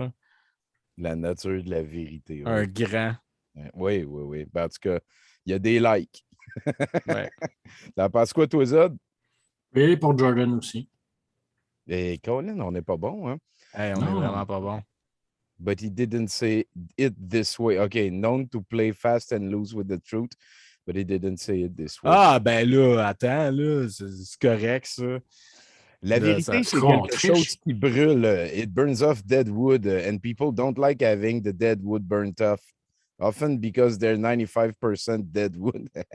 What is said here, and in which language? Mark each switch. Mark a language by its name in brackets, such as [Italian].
[French] Hein? La nature de la vérité. Ouais. Un grand. Oui. Ben, en tout cas, il y a des likes. Ouais. T'en penses quoi, toi, Zod? Oui, pour Jordan aussi. Et Colin, on n'est pas bon, hein? Hey, on est vraiment pas bon. [English] But he didn't say it this way. OK, known to play fast and loose with the truth, but he didn't say it this way. [French] Ah, ben là, attends, là, c'est correct, ça. La vérité, c'est quelque chose qui brûle. [English] It burns off dead wood, and people don't like having the dead wood burnt off. Often because they're 95% dead wood.